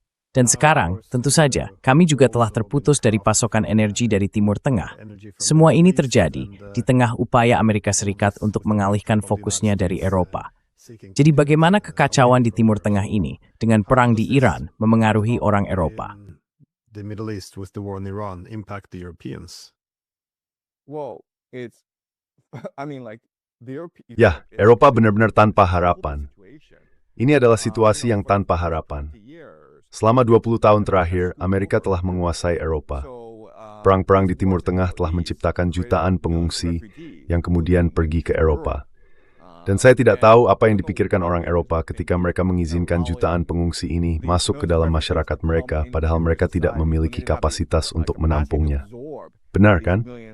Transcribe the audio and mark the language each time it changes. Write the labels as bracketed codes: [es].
[id] Dan sekarang, tentu saja, kami juga telah terputus dari pasokan energi dari Timur Tengah. Semua ini terjadi di tengah upaya Amerika Serikat untuk mengalihkan fokusnya dari Eropa. Jadi bagaimana kekacauan di Timur Tengah ini dengan perang di Iran memengaruhi orang Eropa? [en] The Middle East with the war in Iran impact the Europeans? Well, it's, I mean, like the European. [id] Ya, Eropa benar-benar tanpa harapan. Ini adalah situasi yang tanpa harapan. Selama 20 tahun terakhir, Amerika telah menguasai Eropa. Perang-perang di Timur Tengah telah menciptakan jutaan pengungsi yang kemudian pergi ke Eropa. Dan saya tidak tahu apa yang dipikirkan orang Eropa ketika mereka mengizinkan jutaan pengungsi ini masuk ke dalam masyarakat mereka, padahal mereka tidak memiliki kapasitas untuk menampungnya. Benar kan?